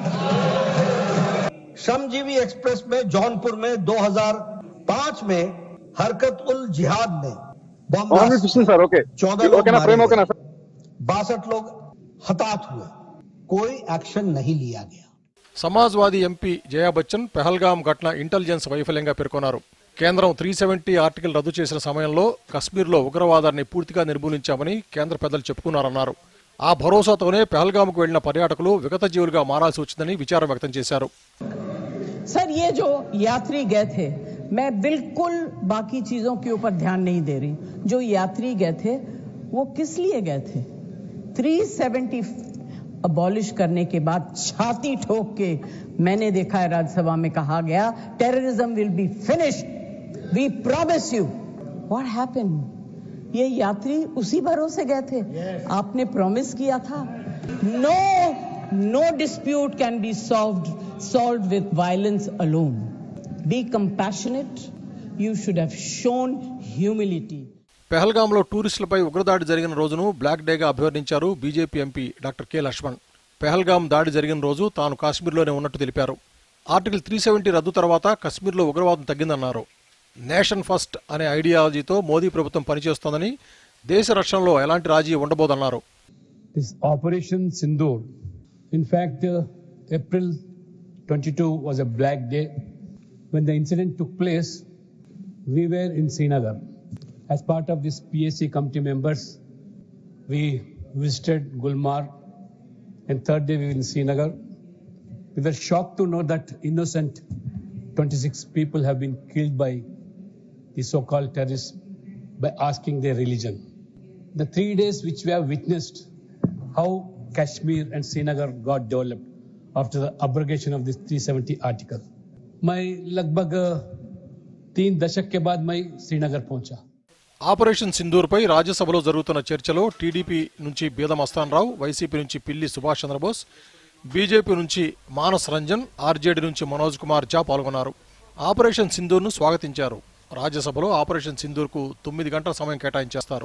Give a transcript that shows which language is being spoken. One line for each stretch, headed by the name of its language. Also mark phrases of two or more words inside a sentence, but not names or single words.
Hindi: श्रमजीवी एक्सप्रेस में जौनपुर में 2005 में हरकत उल जिहाद में 14 लोग मारे गए, 62 लोग हताहत हुए, कोई एक्शन नहीं लिया गया.
Telugu: సమాజ్వాదీ ఎంపీ జయా బచ్చన్ పెహల్గాం ఘటన ఇంటెలిజెన్స్ వైఫల్యంగా పేర్కొన్నారు. కేంద్రం 370 ఆర్టికల్ రద్దు చేసిన సమయంలో కశ్మీర్లో ఉగ్రవాదాన్ని పూర్తిగా నిర్మూలించామని కేంద్ర పెద్దలు చెప్పుకున్నారన్నారు. ఆ భరోసాతోనే పెహల్గాంకు వెళ్లిన పర్యాటకులు విగత జీవులుగా మారాల్సి వచ్చిందని విచారం వ్యక్తం చేశారు.
Hindi: सर, ये जो यात्री गए थे, मैं बिल्कुल बाकी चीजों के ऊपर ध्यान नहीं दे रही. जो यात्री गए थे वो किस लिए गए थे? 370 अबॉलिश करने के बाद छाती ठोक के मैंने देखा है राज्यसभा में कहा गया
English: terrorism will be finished, we promise you. What happened?
Hindi: ये यात्री उसी भरोसे गए थे. आपने प्रॉमिस किया था.
English: No dispute can be solved with violence alone. Be compassionate. You should have shown humility.
Telugu: పెహల్గాంలో టూరిస్టులపై ఉగ్రదాడి జరిగిన రోజును బ్లాక్ డేగా అభివర్ణించారు బీజేపీ ఎంపీ డాక్టర్ కె లక్ష్మణ్. పెహల్గాం దాడి జరిగిన రోజు తాను కాశ్మీర్లోనే ఉన్నట్టు తెలిపారు. ఆర్టికల్ 370 రద్దు తర్వాత కశ్మీర్లో ఉగ్రవాదం తగ్గిందన్నారు.
English: nation first
Telugu: అనే ఐడియాలజీతో మోదీ ప్రభుత్వం పనిచేస్తోందని, దేశ రక్షణలో ఎలాంటి రాజీ ఉండబోదన్నారు.
English: This Operation Sindoor, in fact, April 22 was a black day. When the incident took place, we were in Srinagar. As part of this PAC committee members, we visited Gulmarg, and third day we were in Srinagar. We were shocked to know that innocent 26 people have been killed by the so-called terrorists by asking their religion. The 3 days which we have witnessed how Kashmir and Srinagar got developed after the abrogation of this 370 article.
Hindi: मैं लगभग 3 दशक के बाद मैं श्रीनगर पहुंचा.
Telugu: ఆపరేషన్ సింధూర్పై రాజ్యసభలో జరుగుతున్న చర్చలో టీడీపీ నుంచి బీదం అస్తాన్రావు, వైసీపీ నుంచి పిల్లి సుభాష్ చంద్రబోస్, బీజేపీ నుంచి మానస్ రంజన్, ఆర్జేడీ నుంచి మనోజ్ కుమార్ ఝా పాల్గొన్నారు. ఆపరేషన్ సింధూర్ను స్వాగతించారు. రాజ్యసభలో ఆపరేషన్ సింధూర్కు 9 గంటల సమయం కేటాయించేస్తారు.